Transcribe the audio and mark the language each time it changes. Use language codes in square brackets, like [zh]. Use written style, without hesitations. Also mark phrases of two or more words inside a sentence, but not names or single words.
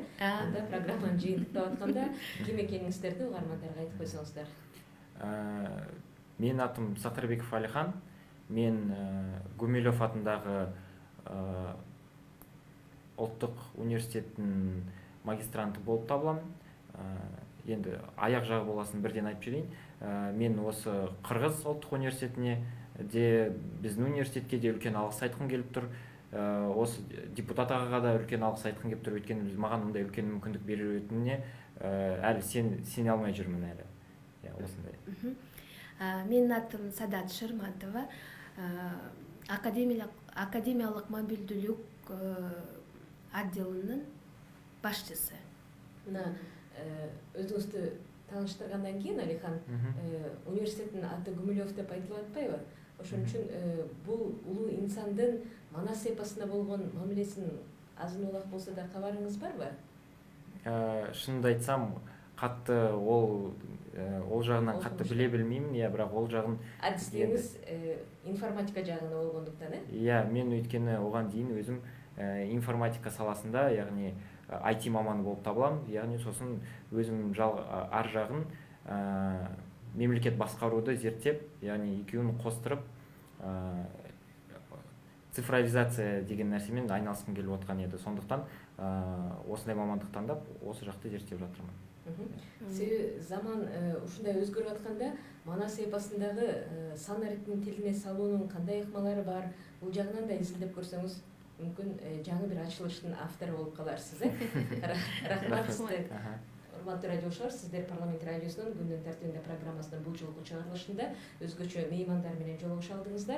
[ky] Анда программаны жыйынтыктап атканда ким экениңиздерди угармандарга айтып койсоңуздар. Менин атым Сатырбеков Алихан. Мен Гумилев атындагы Улуттук университеттин магистранты болуп табылам. [kk] Енді аяқ жағы боласын бірден айтып жіберейін. Мен осы Қырғыз ұлттық университетіне де біздің университетке де үлкен алғыс айтқым келіп тұр. Осы депутат ағаға да үлкен алғыс айтқым келіп тұр, өйткені маған мындай үлкен мүмкіндік беретініне әлі сене алмай жүрмін әлі. Осындай. [ky] Менин атым Садат Шырматова, академиялык мобилдүүлүк отделинин башчысы. Мына өзүңүздү тааныштыргандан кийин Алихан, университеттин аты Гумилев деп айтылып атпайбы? Ошон үчүн бул улуу инсандын Манас эпосуна болгон мамилесин азын улак болсо да кабарыңыз барбы? [kk] Шынымды айтсам, қатты ол жағынан қатты біле білмеймін, бирок ол жағын [ky] адистигиңиз информатика жагында болгондуктан, [kk] мен өйткені оған дейін өзім информатика саласында, яғни IT маманы болып табылам, яғни сосын өзім ар жағын мемлекет басқаруды зерттеп, яғни екеуін қостырып цифровизация деген нәрсемен айналысқым келіп отқан еді. Сондықтан осындай мамандық таңдап, осы жақты зерттеп жатырмын. [ky] Себеби заман ушундай өзгөрүп атканда, Манас эпосундагы сан арифтин тилине салуунун кандай ыкмалары бар, бул жагынан да изилдеп көрсөңүз, мүмкүн жаңы бир ачылыштын автору болуп каларсыз. Рахмат сизге. Урматтуу радиошолор, сиздер Парламент радиосунун күндүн тартибинде программасынын бул жолку чыгарылышында өзгөчө меймандар менен жолугуша алдыңыздар.